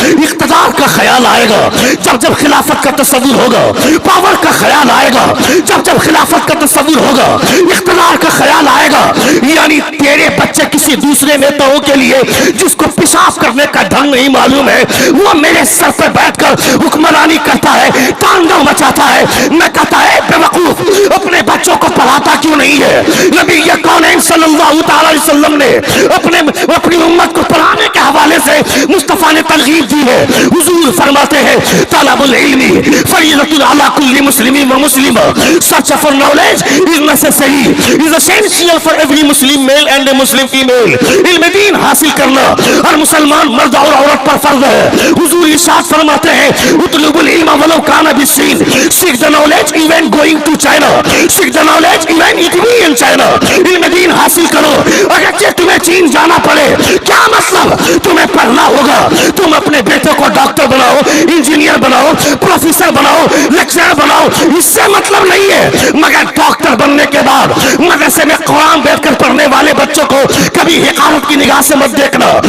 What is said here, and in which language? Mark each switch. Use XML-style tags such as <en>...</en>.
<ur>اقتدار کا خیال آئے گا، جب جب خلافت کا تصور ہوگا پاور کا خیال آئے گا، جب جب خلافت کا تصور ہوگا اقتدار کا خیال آئے گا، یعنی تیرے بچے کسی دوسرے نیتاؤں کے لیے جس کو پیشاب کرنے کا ڈھنگ نہیں معلوم ہے وہ میرے سر پر بیٹھ کر حکمرانی کرتا ہے، تانڈو مچاتا ہے۔ میں کہتا ہے بے وقوف، اپنے بچوں کو نہیں ہے. نبی کونین صلی اللہ تعالی علیہ وسلم نے اپنی امت کو پڑھانے کے حوالے سے مصطفیٰ نے ترغیب دی ہے. حضور فرماتے ہیں</ur> <ar>طلب العلم فریضۃ علی کل مسلم و مسلمہ.</ar> <en>search for knowledge is necessary, is essential for every Muslim male and a Muslim female.</en> <ur>علم دین حاصل کرنا ہر مسلمان مرد اور عورت پر فرض ہے. حضور ارشاد فرماتے ہیں</ur> <ar>اطلب العلم ولو کان بالصین.</ar> <en>seek the knowledge even going to China, seek the knowledge even eating in China.</en> <ur>علم دین حاصل کرو اگرچہ تمہیں چین جانا پڑے. کیا مطلب؟ تمہیں پڑھنا ہوگا. تم اپنے بیٹے کو ڈاکٹر بناؤ, انجینئر بناؤ, پروفیسر بناؤ, لیکچرر بناؤ, اس سے مطلب نہیں ہے. مگر ڈاکٹر بننے کے بعد مدرسے میں قرآن بیٹھ کر پڑھنے والے بچوں کو کبھی حقارت کی نگاہ سے مت دیکھنا.</ur>